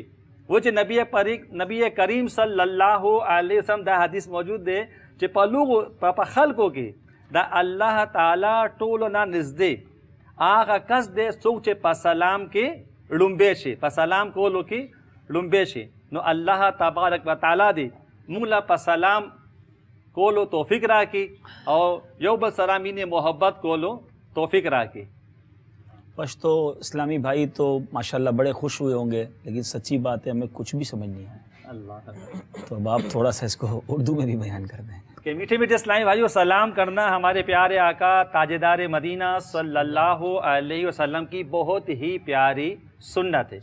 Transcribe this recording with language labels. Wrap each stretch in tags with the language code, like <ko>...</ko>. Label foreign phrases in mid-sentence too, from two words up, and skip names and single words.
<ps>و چې نبی کریم</ps> <ar>صلی الله علیه وسلم</ar> <ps>دا حدیث موجود دی چې په لوګو په خلکو کې د</ps> <ar>الله تعالی</ar> <ps>ټولو نه نږدې آغا کس دے څوک چې په سلام کې لومبه شي په سلام کولو کې لومبه شي نو</ps> <ar>الله تبارک وتعالى</ar> <ps>دی موږ له په سلام کولو توفیق راکړي او یو بل سره مینه محبت کولو توفیق راکړي.</ps> <ur>پشتو اسلامی بھائی تو ماشاءاللہ بڑے خوش ہوئے ہوں گے لیکن سچی بات ہے ہمیں کچھ بھی سمجھ نہیں ہے. تو اب آپ تھوڑا سا اس کو اردو میں بھی بیان کر دیں کہ میٹھے میٹھے اسلامی بھائیوں سلام کرنا ہمارے پیارے آقا تاجدار مدینہ</ur> <ar>صلی اللہ علیہ وسلم</ar> <ur>کی بہت ہی پیاری سنت ہے.</ur>